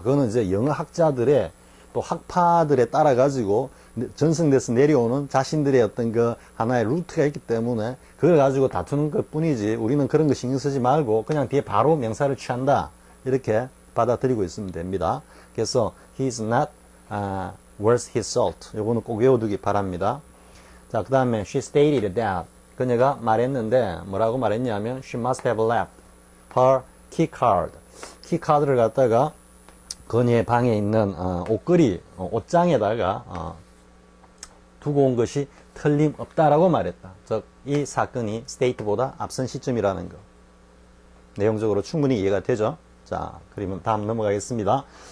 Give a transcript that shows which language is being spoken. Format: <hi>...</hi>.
<ko>그거는 이제 영어 학자들의 또 학파들에 따라 가지고 전승돼서 내려오는 자신들의 어떤 그 하나의 루트가 있기 때문에 그걸 가지고 다투는 것 뿐이지 우리는 그런 거 신경 쓰지 말고 그냥 뒤에 바로 명사를 취한다 이렇게 받아들이고 있으면 됩니다.</ko> <en>그래서 he is not worth his salt.</en> <ko>요거는 꼭 외워두기 바랍니다. 자, 그 다음에</ko> <en>she stated that</en> <ko>그녀가 말했는데 뭐라고 말했냐면</ko> <en>she must have left her keycard.</en> <ko>키카드를 갖다가 그녀의 방에 있는 옷걸이, 옷장에다가 두고 온 것이 틀림없다라고 말했다. 즉, 이 사건이 state보다 앞선 시점이라는 거. 내용적으로 충분히 이해가 되죠? 자, 그러면 다음 넘어가겠습니다.</ko>